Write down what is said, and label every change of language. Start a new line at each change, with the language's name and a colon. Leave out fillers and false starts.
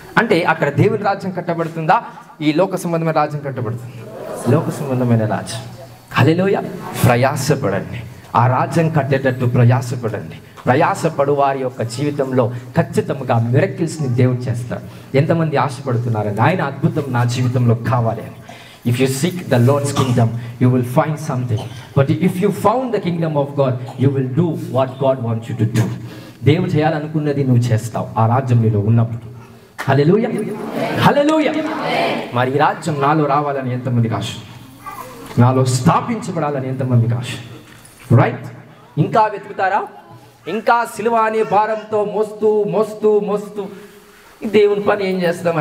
Telugu: అంటే అక్కడ దేవుని రాజ్యం కట్టబడుతుందా? ఈ లోక సంబంధమైన రాజ్యం కట్టబడుతుంది. లోక సంబంధమైన రాజ్యం. హల్లెలూయా. ప్రయాసపడండి, ఆ రాజ్యం కట్టేటట్టు ప్రయాసపడండి. ప్రయాసపడు వారి యొక్క జీవితంలో ఖచ్చితంగా మిరకిల్స్ని దేవుడు చేస్తాడు. ఎంతమంది ఆశపడుతున్నారని ఆయన అద్భుతం నా జీవితంలో కావాలి అని.
English: If you seek the Lord's kingdom, you will find something. But if you found the kingdom of God, you will do what God wants you to do.
Telugu: దేవుడు చేయాలనుకున్నది నువ్వు చేస్తావు ఆ రాజ్యం నీలో ఉన్నప్పుడు. హల్లెలూయా, హల్లెలూయా. మరి ఈ రాజ్యం నాలో రావాలని ఎంతమందికి ఆశ, నాలో స్థాపించబడాలని ఎంతమందికి ఆశ? రైట్. ఇంకా వెతుకుతారా? ఇంకా సిలువ అనే భారంతో మోస్తూ మోస్తూ మోస్తూ దేవుని పని ఏం చేస్తాం?